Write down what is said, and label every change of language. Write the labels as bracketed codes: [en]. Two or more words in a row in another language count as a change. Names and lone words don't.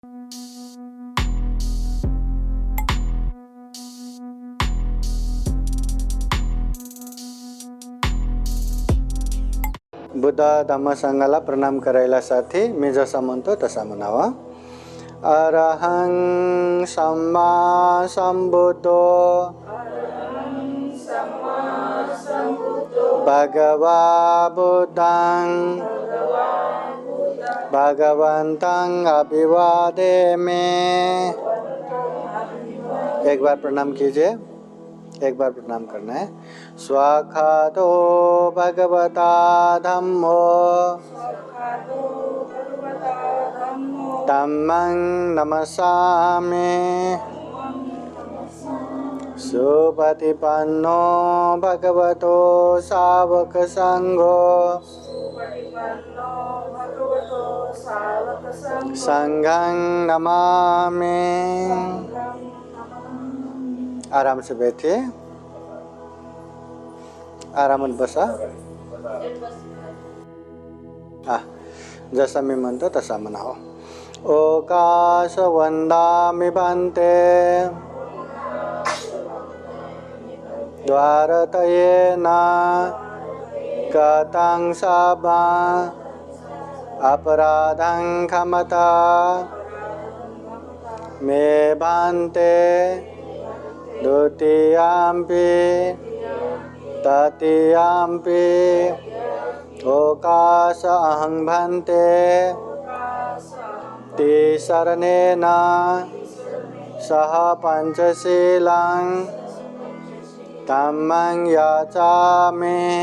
[mr] बुद्ध धम्म संघाला प्रणाम करायला साथी मी जसा म्हणतो तसा म्हणावा. [pi] अरहं सम्मा संबुद्धो भगवा बुद्धं भगवन्तं अभिवादेमि. [hi] एक बार प्रणाम कीजिए. एक बार प्रणाम करना है. [pi] स्वाखातो भगवता धम्मो धम्मं नमस्सामि. सुपतिपन्नो भगवतो सावक संघो संघं नमामि. [hi] आराम से बैठिए. [mr] आरामात बसा. जसा मी म्हणतो तसा म्हणावं. [pi] ओकाश वंदामि भन्ते द्वारतयेन कथं सभा अपराधं क्षमता मे भन्ते द्वितीयाम्पि तृतीयाम्पि ओकाश अहं भन्ते तिसरनेन सह पंचशीलं धम्मं याचामि.